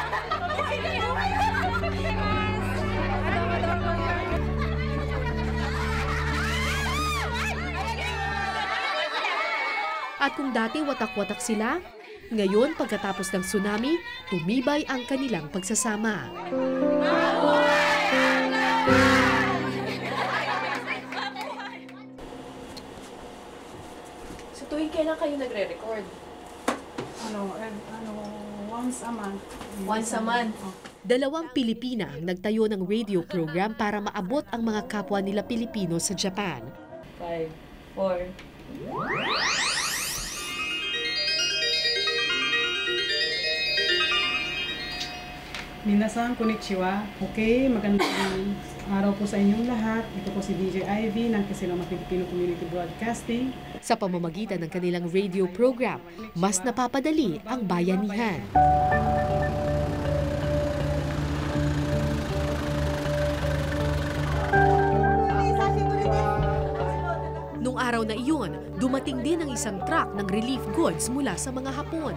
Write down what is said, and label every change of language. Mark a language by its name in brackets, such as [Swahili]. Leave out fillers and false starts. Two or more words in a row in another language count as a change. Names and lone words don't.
[Filipino] At kung dati watak-watak sila, ngayon pagkatapos ng tsunami, tumibay ang kanilang pagsasama. So tuwing kailan kayo nagre-record? [English] Once a month. Once a month? [Filipino] Dalawang Pilipina ang nagtayo ng [English] radio program [Filipino] para maabot ang mga kapwa nila Pilipino sa Japan. 5, 4. [Japanese] 皆さん、こんにちは. [Filipino] Okay, magandang araw po sa inyong lahat. Ito po si DJ Ivy ng Kasilama Filipino Community Broadcasting. Sa pamamagitan ng kanilang [English] radio program, [Filipino] mas napapadali ang bayanihan. Noong araw na iyon, dumating din ang isang truck ng [English] relief goods [Filipino] mula sa mga Hapon.